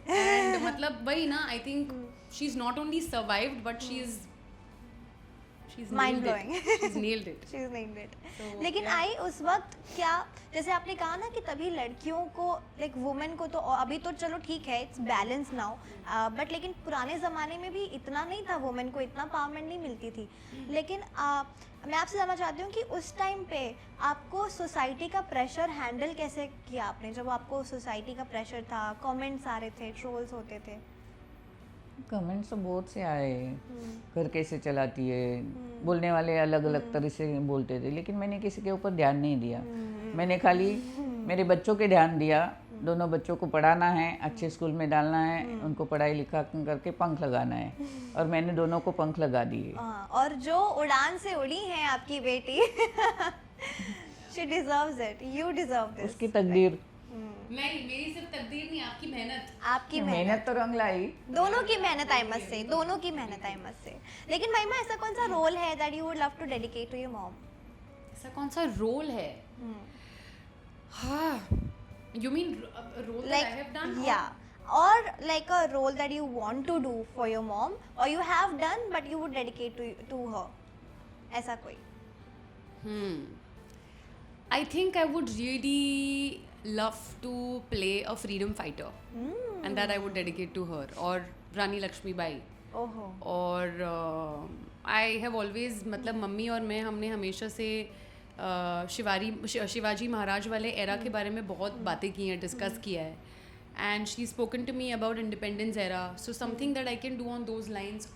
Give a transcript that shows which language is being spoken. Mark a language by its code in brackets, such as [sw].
[en] And [hi] मतलब वही ना, [en] I think she's not only survived but she's mind blowing. She's nailed it. She's nailed it. So, [hi] लेकिन आई उस वक्त क्या, जैसे आपने कहा ना कि तभी लड़कियों को लाइक वुमेन को तो अभी तो चलो ठीक है, इट्स बैलेंस नाउ, बट लेकिन पुराने ज़माने में भी इतना नहीं था, वुमेन को इतना पावरमेंट नहीं मिलती थी। लेकिन मैं आपसे जानना चाहती हूँ कि उस टाइम पे आपको सोसाइटी का प्रेशर हैंडल कैसे किया आपने, जब आपको सोसाइटी का प्रेशर था, कमेंट्स आ रहे थे, ट्रोल्स होते थे? कमेंट्स तो बहुत से आए, घर कैसे चलाती है, बोलने वाले अलग अलग तरह से बोलते थे, लेकिन मैंने किसी के ऊपर ध्यान नहीं दिया। मैंने खाली मेरे बच्चों के ध्यान दिया, दोनों बच्चों को पढ़ाना है, अच्छे स्कूल में डालना है, उनको पढ़ाई लिखा करके पंख लगाना है, और मैंने दोनों को पंख लगा दिए। और जो उड़ान से उड़ी है आपकी बेटी, [en] she deserves it, you deserve this. [hi] उसकी तकदीर नहीं, मेरी सिर्फ तकदीर नहीं, आपकी मेहनत। आपकी मेहनत तो रंग लाई, दोनों की मेहनत आई मत से, दोनों की मेहनत आई मत से। लेकिन महिमा, ऐसा कौन सा रोल है [en] that you would love to dedicate to your mom? [hi] ऐसा कौन सा रोल है? [en] हाँ, you mean role that I have done? Yeah. Or like a role that you want to do for your mom, or you have done but you would dedicate to her. [hi] ऐसा कोई? [en] I think I would really love to play a freedom fighter, and that I would dedicate to her, or Rani Lakshmi Bai. [hi] और [en] I have always, [hi] मतलब mummy और मैं, हमने हमेशा से शिवाजी महाराज वाले एरा के बारे में बहुत बातें की हैं, डिस्कस किया है, [en] and she's spoken to me about independence era, so something that I can do on those lines.